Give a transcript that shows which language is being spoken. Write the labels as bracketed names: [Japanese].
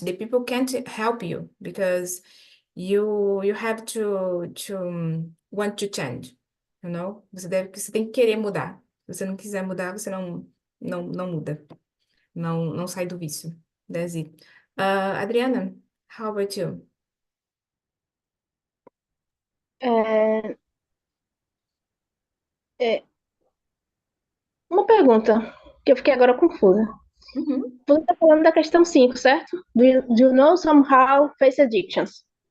[English] The people can't help you because you have to want to change. You know? [Portuguese] Você tem que querer mudar. Se você não quiser mudar, você não muda. não sai do vício. [English] That's it. Adriana, how about you? [Portuguese] É, é, uma pergunta que eu fiquei agora confusa. Uhum. Você está falando da questão 5, certo? [English] Do you know somehow face addictions?